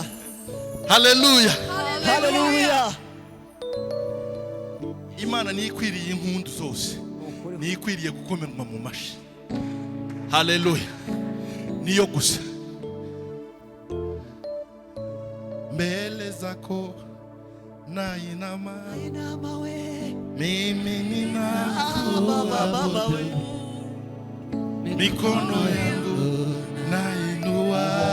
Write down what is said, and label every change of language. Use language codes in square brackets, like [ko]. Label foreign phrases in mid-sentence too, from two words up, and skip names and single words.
[rw] Hallelujah. Hallelujah. Imana ni ikwiriye impundu zose. Ni ikwiriye gukomerwa mu mashi. Hallelujah. Niyo gusa. [sw] Mbele zako nainama. Mimi ninakuabudu. Mikono yangu nainua.